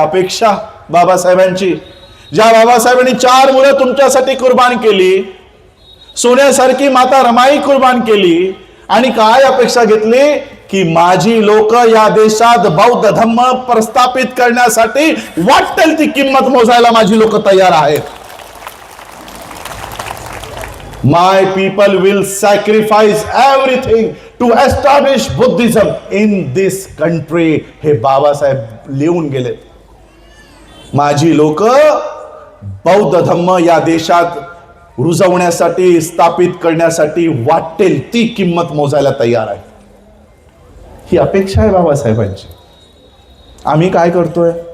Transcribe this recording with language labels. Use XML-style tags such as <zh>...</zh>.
<mr>अपेक्षा बाबासाहेबांची. ज्या बाबासाहेबांनी 4 मुलं तुमच्यासाठी कुर्बान केली, सोन्यासारखी माता रमाई कुर्बान केली, आणि काय अपेक्षा घेतली की माझी लोक या देशात बौद्ध धम्म प्रस्थापित करण्यासाठी वाटेल ती किंमत मोजायला माझी लोक तयार आहेत.</mr> <en>My people will sacrifice everything to establish Buddhism in this country.</en> <mr>हे बाबासाहेब लिहून गेले. माझी लोक बौद्ध धम्म या देशात रुजवण्यासाठी, स्थापित करण्यासाठी वाटेल ती किंमत मोजायला तयार आहे. ही अपेक्षा आहे बाबासाहेबांची. आम्ही काय करतोय?</mr>